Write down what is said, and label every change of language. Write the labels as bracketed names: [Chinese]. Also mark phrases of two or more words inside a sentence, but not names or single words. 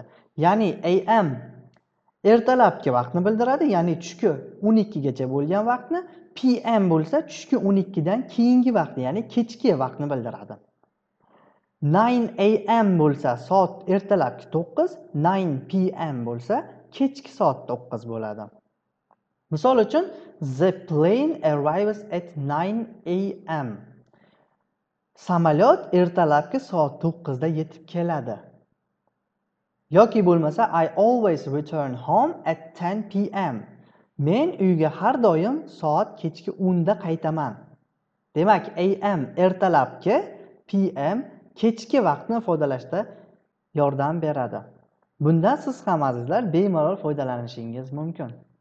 [Uzbek] Ya'ni AM ertalabki vaqtni bildiradi, ya'ni tushki 12 gacha bo'lgan vaqtni, PM bo'lsa tushki 12 dan keyingi vaqtni, ya'ni kechki vaqtni bildiradi. 9 AM bo'lsa soat ertalabki 9, 9 PM bo'lsa kechki soat 9 bo'ladi. Misol uchun, [English] the plane arrives at 9 AM. [Uzbek] Samolyot ertalabki soat 9 da yetib keladi. Yoki bo'lmasa, [English] I always return home at 10 PM. [Uzbek] Men uyga har doim soat kechki 10 da qaytaman. Demak, AM ertalabki, PM kechki vaqtni ifodalashda yordam beradi. Bundan siz ham azizlar bemalol foydalanishingiz mumkin.